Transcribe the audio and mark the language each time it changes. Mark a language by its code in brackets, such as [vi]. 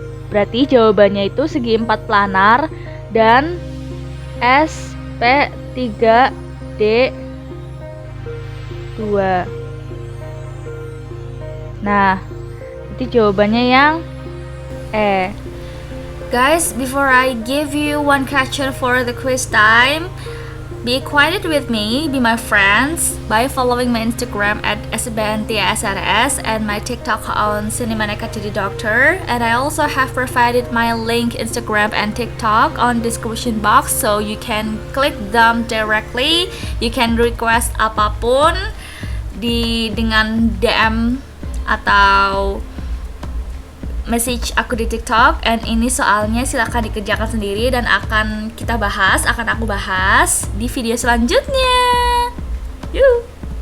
[id] Berarti jawabannya itu segi 4 planar dan SP3D2. Nah, itu jawabannya yang E. [en] Guys, before I give you one question for the quiz time, be acquainted with me, be my friends by following my Instagram at sbntsrs and my TikTok on Cinemaneka Jadi Doctor. And I also have provided my link Instagram and TikTok on description box, so you can click them directly. You can request [id] apapun dengan DM atau message aku di TikTok, and ini soalnya silahkan dikerjakan sendiri dan akan aku bahas di video selanjutnya. Yuk.